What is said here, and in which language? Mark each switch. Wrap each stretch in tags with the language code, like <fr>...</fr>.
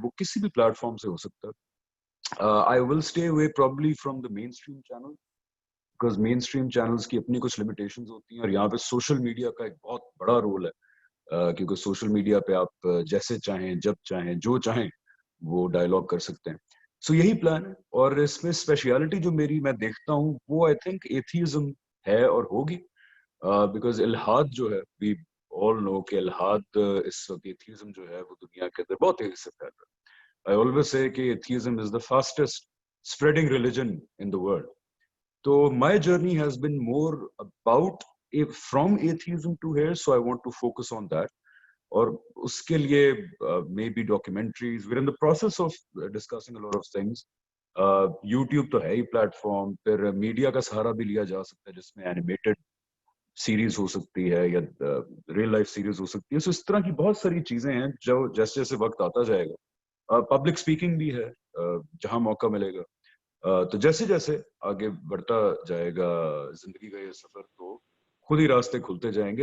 <ur>وہ کسی بھی پلیٹ فارم سے ہو سکتا ہے.</ur> <en>I will stay away probably from the mainstream channel because mainstream channels</en> <ur>کی اپنی کچھ limitations ہوتی ہیں اور یہاں پہ سوشل میڈیا کا ایک بہت بڑا رول ہے کیونکہ سوشل میڈیا پہ آپ جیسے چاہیں جب چاہیں جو چاہیں وہ ڈائلاگ کر سکتے ہیں. سو یہی پلان ہے. اور اس میں اسپیشیلٹی جو میری میں دیکھتا ہوں وہ</ur> <en>I think</en> <ur>ایتھیزم ہے اور ہوگی بیکاز الحاد جو ہے</ur> <en>we all know</en> <ur>کہ الحاد اس وقت ایتھیزم جو ہے وہ دنیا کے اندر بہت تیزی سے پھیل رہا ہے.</ur> <en>I always say کہ atheism is the fastest spreading religion in the world. So my journey has been more about from atheism to here, so I want to focus on that.</en> <ur>اور اس کے لیے</ur> <en>maybe documentaries. We're in the process of discussing a lot of things.</en> <ur>YouTube تو ہے ہی plate form. پھر media کا سہارا بھی لیا جا سکتا ہے جس میں اینیمیٹڈ سیریز ہو سکتی ہے یا ریئل لائف سیریز ہو سکتی ہے. سو اس طرح کی بہت ساری چیزیں ہیں جو جیسے جیسے وقت آتا جائے گا. پبلک اسپیکنگ بھی ہے جہاں موقع ملے گا. تو جیسے جیسے آگے بڑھتا جائے گا زندگی کا یہ سفر تو خود ہی راستے کھلتے جائیں گے.</ur>